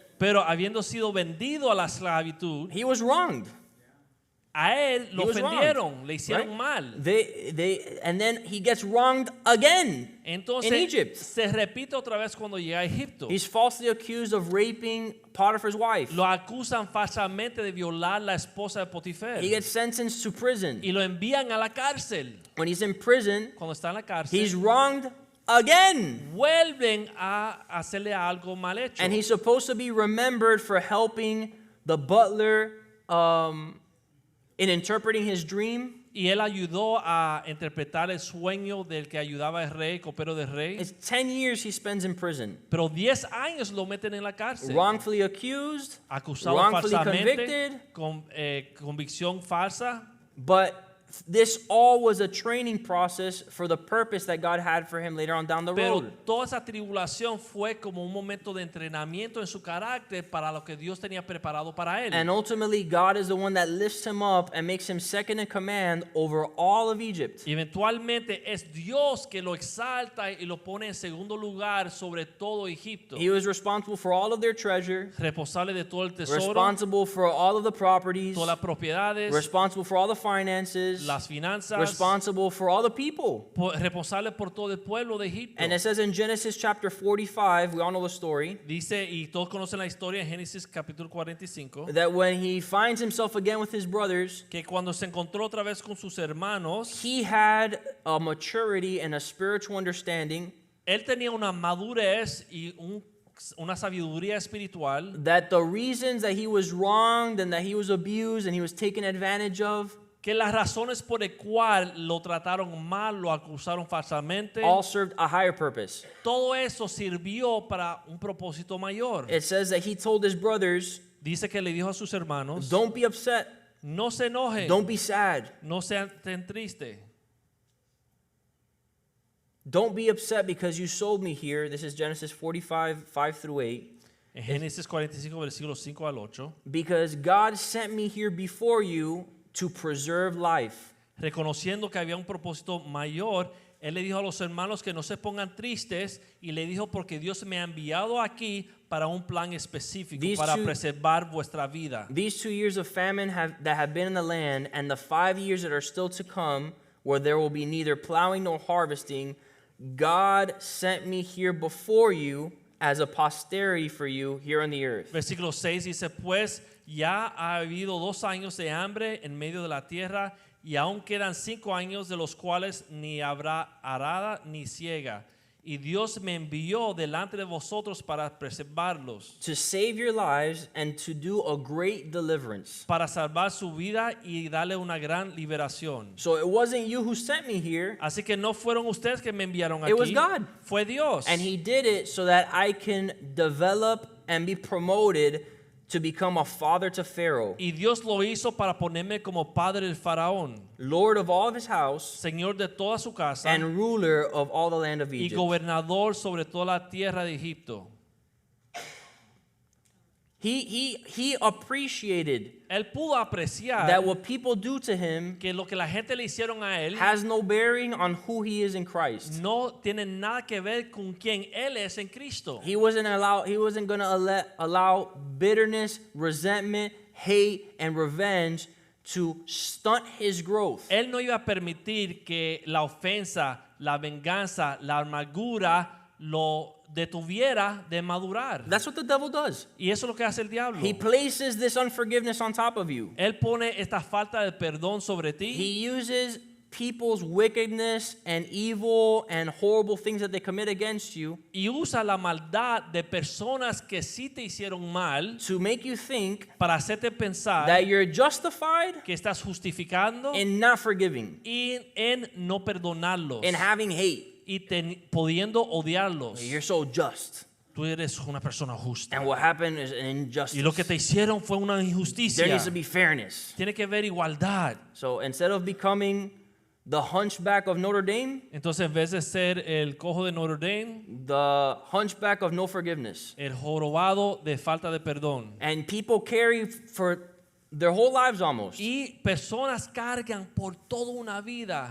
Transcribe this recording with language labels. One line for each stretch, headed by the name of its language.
Spanish: Pero habiendo sido vendido a la esclavitud,
English: he was wronged.
Spanish: a él lo
English: He was
Spanish: ofendieron, le hicieron
English: right?
Spanish: mal.
English: And then he gets wronged again
Spanish: Entonces
English: in Egypt.
Spanish: se repite otra vez cuando llega a Egipto.
English: He's falsely accused of raping Potiphar's wife.
Spanish: Lo acusan falsamente de violar la esposa de Potifer
English: He gets sentenced to prison.
Spanish: y lo envían a la cárcel.
English: When he's in prison,
Spanish: Cuando está en la cárcel,
English: he's wronged again.
Spanish: vuelven a hacerle algo mal hecho.
English: And he's supposed to be remembered for helping the butler in interpreting his dream.
Spanish: Y él ayudó a interpretar el sueño del que ayudaba al rey, copero del rey.
English: It's 10 years he spends in prison.
Spanish: Pero 10 años lo meten en la cárcel.
English: Wrongfully accused,
Spanish: Acusado
English: wrongfully
Spanish: falsamente,
English: convicted.
Spanish: con convicción falsa.
English: But this all was a training process for the purpose that God had for him later on down the
Spanish: Pero
English: road.
Spanish: toda esa tribulación fue como un momento de entrenamiento en su carácter para lo que Dios tenía preparado para él.
English: And ultimately, God is the one that lifts him up and makes him second in command over all of Egypt.
Spanish: Y eventualmente es Dios que lo exalta y lo pone en segundo lugar sobre todo Egipto.
English: He was responsible for all of their treasure,
Spanish: Responsable de todo el tesoro,
English: responsible for all of the properties,
Spanish: todas las propiedades,
English: responsible for all the finances,
Spanish: las finanzas,
English: responsible for all the people.
Spanish: responsable por todo el pueblo de Egipto.
English: And it says in Genesis chapter 45, we all know the story,
Spanish: Dice, y todos conocen la historia en Génesis capítulo 45,
English: that when he finds himself again with his brothers,
Spanish: que cuando se encontró otra vez con sus hermanos,
English: he had a maturity and a spiritual understanding
Spanish: él tenía una madurez y una sabiduría espiritual,
English: that the reasons that he was wronged and that he was abused and he was taken advantage of
Spanish: que las razones por el cual lo trataron mal, lo acusaron falsamente,
English: all served a higher purpose.
Spanish: todo eso sirvió para un propósito mayor.
English: It says that he told his brothers,
Spanish: Dice que le dijo a sus hermanos,
English: don't be upset,
Spanish: no se enojen,
English: don't be sad,
Spanish: no sean tristes.
English: don't be upset because you sold me here. This is Genesis 45, 5 through 8.
Spanish: En Génesis 45, versículos 5 al 8,
English: Because God sent me here before you to preserve life.
Spanish: reconociendo que había un propósito mayor, él le dijo a los hermanos que no se pongan tristes y le dijo porque Dios me ha enviado aquí para un plan específico,
English: These
Spanish: para
English: two-
Spanish: preservar vuestra vida.
English: These 2 years of famine that have been in the land, and the 5 years that are still to come, where there will be neither plowing nor harvesting, God sent me here before you as a posterity for you here on the earth.
Spanish: Versículo 6 dice, pues ya ha habido 2 años de hambre en medio de la tierra y aún quedan 5 años de los cuales ni habrá arada ni ciega. Y Dios me envió delante de vosotros para preservarlos,
English: To save your lives and to do a great deliverance.
Spanish: para salvar su vida y darle una gran liberación.
English: So it wasn't you who sent me here,
Spanish: Así que no fueron ustedes que me enviaron aquí,
English: It was God.
Spanish: fue Dios.
English: and He did it so that I can develop and be promoted to become a father to Pharaoh,
Spanish: Y Dios lo hizo para ponerme como padre del faraón,
English: lord of all of his house,
Spanish: señor de toda su casa
English: and ruler of all the land of
Spanish: y
English: Egypt.
Spanish: gobernador sobre toda la tierra de Egipto.
English: He appreciated
Spanish: Él pudo apreciar
English: that what people do to him
Spanish: que lo que la gente le hicieron a él
English: has no bearing on who he is in Christ.
Spanish: no tiene nada que ver con quien él es en Cristo.
English: He wasn't going to allow bitterness, resentment, hate, and revenge to stunt his growth.
Spanish: Él no iba a permitir que la ofensa, la venganza, la amargura lo detuviera de madurar.
English: That's what the devil does.
Spanish: Y eso es lo que hace el diablo.
English: He places this unforgiveness on top of you.
Spanish: Él pone esta falta de perdón sobre ti.
English: He uses people's wickedness and evil and horrible things that they commit against you
Spanish: Y usa la maldad de personas que sí te hicieron mal
English: to make you think
Spanish: para hacerte pensar
English: that you're justified
Spanish: que estás justificando
English: in not forgiving,
Spanish: y en no perdonarlos
English: in having hate.
Spanish: y pudiendo odiarlos.
English: You're so just.
Spanish: Tú eres una persona justa.
English: And what happened is an
Spanish: Y
English: injustice.
Spanish: lo que te hicieron fue una
English: There
Spanish: injusticia.
English: needs to be fairness.
Spanish: Tiene que haber igualdad.
English: So instead of becoming the hunchback of Notre Dame,
Spanish: Entonces, en vez de ser el cojo de Notre Dame,
English: the hunchback of no forgiveness.
Spanish: el jorobado de falta de perdón.
English: And people carry for their whole lives almost.
Spanish: Y personas cargan por toda una vida.